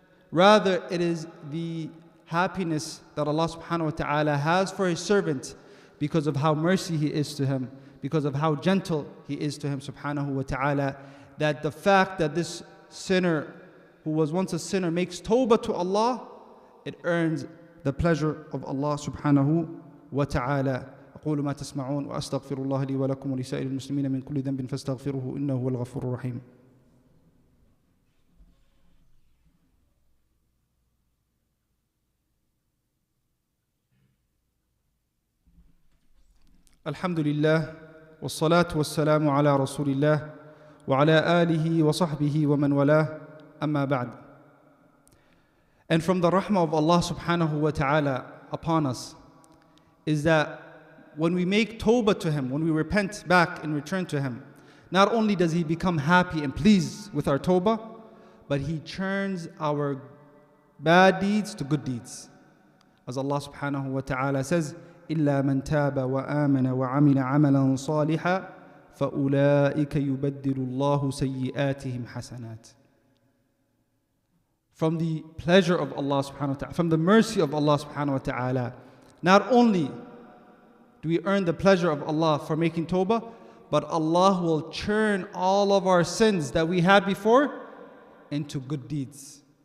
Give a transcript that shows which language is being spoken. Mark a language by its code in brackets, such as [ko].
[en] Rather, it is the happiness that Allah subhanahu wa ta'ala has for his servant because of how mercy he is to him, because of how gentle he is to him subhanahu wa ta'ala, that the fact that this sinner who was once a sinner makes tawbah to Allah, it earns the pleasure of Allah subhanahu wa ta'ala. [ar] أقول ما تسمعون وأستغفر الله لي ولكم ولسائر المسلمين من كل ذنب فاستغفروه إنه هو الغفور الرحيم. الحمد لله والصلاة والسلام على رسول الله وعلى آله وصحبه ومن والاه أما بعد. [en] And from the rahmah of Allah subhanahu wa ta'ala upon us is that when we make tawbah to Him, when we repent back and return to Him, not only does He become happy and pleased with our tawbah, but He turns our bad deeds to good deeds. [ar] As Allah subhanahu wa ta'ala [en] says, [ar] إِلَّا مَنْ تَابَ وَآمَنَ وَعَمِلَ عَمَلًا صَالِحًا فَأُولَٰئِكَ يُبَدِّلُ اللَّهُ سَيِّئَاتِهِمْ حَسَنَاتٍ. [en] From the pleasure of Allah subhanahu wa ta'ala, from the mercy of Allah subhanahu wa ta'ala, not only do we earn the pleasure of Allah for making tawbah, but Allah will turn all of our sins that we had before into good deeds.